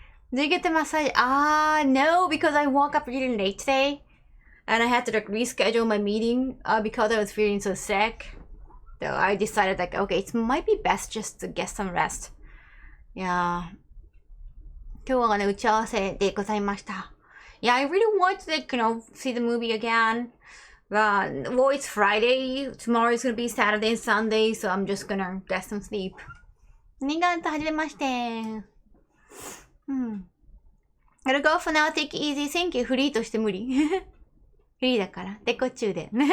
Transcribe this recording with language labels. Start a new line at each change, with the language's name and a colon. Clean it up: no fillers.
English: Did you get the massage? No, because I woke up really late today. And I had to, like, reschedule my meeting because I was feeling so sick. So I decided, like, okay, it might be best just to get some rest. Yeah.
Japanese: 今日はね、打ち合わせでございました。
English: Yeah, I really want to, like, see the movie again. Well, it's Friday. Tomorrow is gonna be Saturday and Sunday, so I'm just gonna get some sleep.
Japanese: ありがとう、はじめまして。
English: Gotta go for now. Take it easy. Thank you.
Japanese: フリーとして無理。フリーだから。デコ中で。